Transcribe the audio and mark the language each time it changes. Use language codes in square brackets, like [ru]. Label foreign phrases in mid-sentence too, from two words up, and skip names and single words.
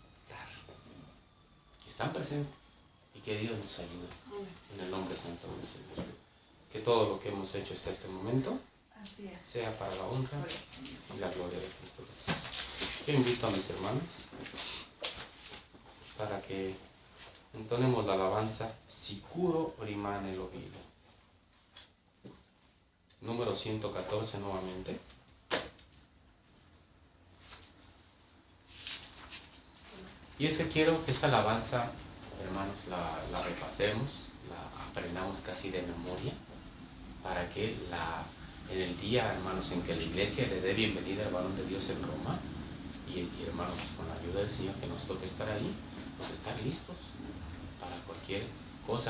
[es] Están presentes. Y que Dios nos ayude. En el nombre santo del Señor. Que todo lo que hemos hecho hasta este momento sea para la honra y la gloria de Cristo Jesús. Yo invito a mis hermanos para que entonemos la alabanza Sicuro rimane l'ovile. Número 114 nuevamente. Y es que quiero que esta alabanza, hermanos, la repasemos, la aprendamos casi de memoria, para que en el día, hermanos, en que la iglesia le dé bienvenida al varón de Dios en Roma, y hermanos, con la ayuda del Señor que nos toque estar ahí, pues estar listos para cualquier cosa.